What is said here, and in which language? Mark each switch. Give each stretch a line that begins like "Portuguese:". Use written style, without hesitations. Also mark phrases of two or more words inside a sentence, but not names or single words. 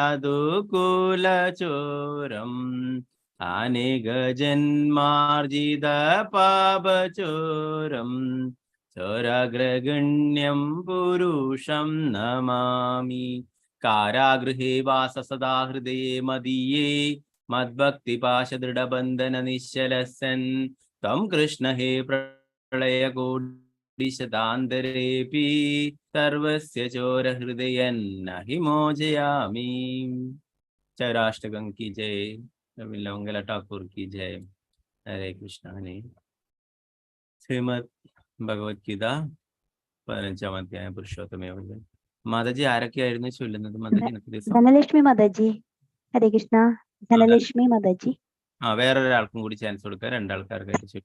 Sanskrit: ചതുകുലചോരം അനേകജന്മാർജിത പാപചോരം ചോരഗ്രഗണ്യം പുരുഷം നമാമി കാരാഗൃഹേ വാസ സദാ ഹൃദയേ മദീയേ മദ്ഭക്തിപാശദൃഢബന്ധന നിശ്ചലസൻ ത്വം കൃഷ്ണ ഹേ പ്രളയകോടിശതാന്തരേപി സർവസ്യ ചോരഹൃദയൻ നഹി മോചയാമി.
Hindi: ചൗരാഷ്ടകം की जय. रविंद्र ठाकुर की जय.
Sanskrit: हरे कृष्ण.
Malayalam: ശ്രീമദ് ഭഗവത്ഗീത 15-ാം അധ്യായം പുരുഷോത്തമ മാതാജി ആരൊക്കെയായിരുന്നു ചൊല്ലുന്നത്? മാതാജി ധനലക്ഷ്മി മാതാജി.
Sanskrit: ഹരേ കൃഷ്ണ.
Malayalam: ധനലക്ഷ്മി മാതാജി. വേറൊരാൾക്കും കൂടി ചാൻസ് കൊടുക്കുക. രണ്ടാൾക്കാർക്കായിട്ട്